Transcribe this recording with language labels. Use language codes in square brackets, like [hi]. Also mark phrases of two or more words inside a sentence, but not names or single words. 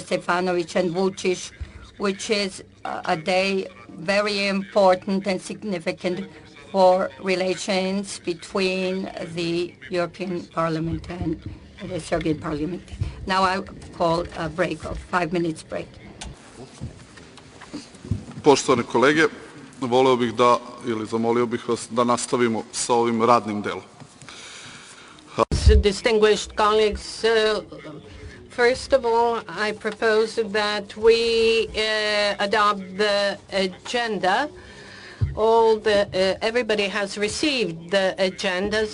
[en] Stefanovic and Vučić, which is a day very important and significant for relations between the European Parliament and the Serbian Parliament. Now I call a break of 5 minutes break. [sr] Poštovane kolege, voleo bih da, ili zamolio bih vas da nastavimo sa ovim radnim delom. [en] Distinguished colleagues, first of all, I propose that we adopt the agenda. Everybody has received the agendas.